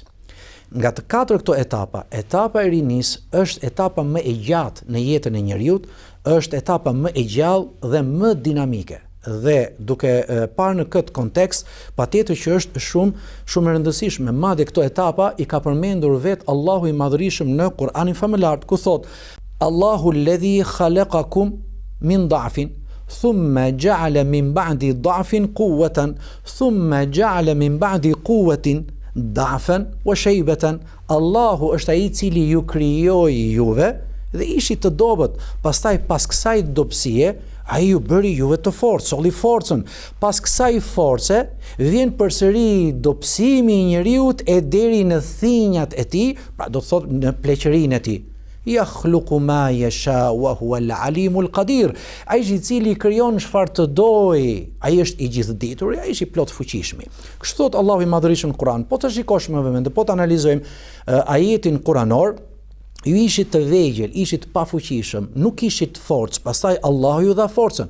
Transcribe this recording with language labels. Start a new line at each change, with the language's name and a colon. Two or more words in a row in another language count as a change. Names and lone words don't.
Albanian: Nga të katër këto etapa, etapa e rinis është etapa më e gjatë në jetën e njeriut, është etapa më e gjallë dhe më dinamike. Dhe duke parë në këtë kontekst, patjetër që është shumë e rëndësishme. Madje këto etapa i ka përmendur vetë Allahu i Madhërisëm në Kur'anin famëlar, ku thot:
Arabic: الله الذي خلقكم من ضعف ثم جعل من بعد ضعف قوة ثم جعل من بعد قوة ضعفا وشيبة.
Albanian: Allahu është ai i cili ju krijoi juve dhe ishit të dobët, pastaj pas kësaj dobësie ai ju bëri juve të fortë, solli forcën. Pas kësaj force vjen përsëri dobësimi i njeriut e deri në thinjat e tij, pra do të thotë në pleqërinë e tij.
Arabic: يخلق ما يشاء وهو العليم القدير.
Albanian: Ai i cili krijon çfarë të dojë, ai është i gjithditur, ai është i plot fuqishëm. Kështu thot Allahu i Madhërisëm në Kur'an. Po të shikosh më vend, po të analizojmë ajetin kuranor, ju ishit të vegjël, ishit pafuqishëm, nuk ishit forcë, pastaj Allahu ju dha forcën.